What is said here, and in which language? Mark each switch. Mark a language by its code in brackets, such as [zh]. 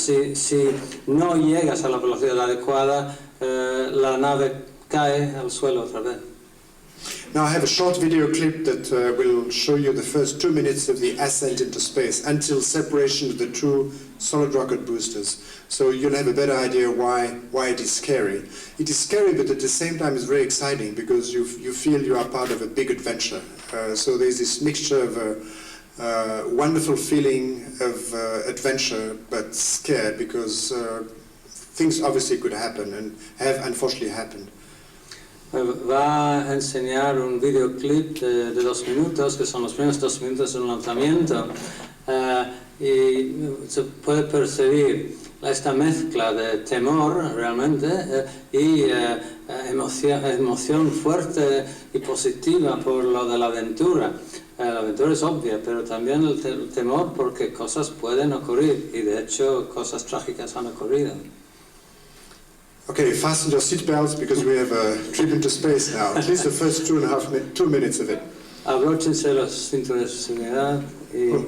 [es] Si no llegas a la velocidad adecuada, la nave cae al suelo otra vez. [en] Now I have a short video clip that will show you the first 2 minutes of the ascent into space until separation of the two solid rocket boosters. So you'll have a better idea why it is scary. It is scary, but at the same time it's very exciting because you feel you are part of a big adventure. So there's this mixture of a wonderful feeling of adventure, but scared because things obviously could happen and have unfortunately happened. [es] Va a enseñar un videoclip de 2 minutos, que son los primeros 2 minutos de un lanzamiento, y se puede percibir esta mezcla de temor realmente y emoción fuerte y positiva por lo de la aventura. La aventura es obvia, pero también el temor porque cosas pueden ocurrir, y de hecho cosas trágicas han ocurrido. [en] Okay, fasten your seatbelts because we have a trip into space now. At least the first 2 minutes of it. [es] Abróchense los cinturones de seguridad y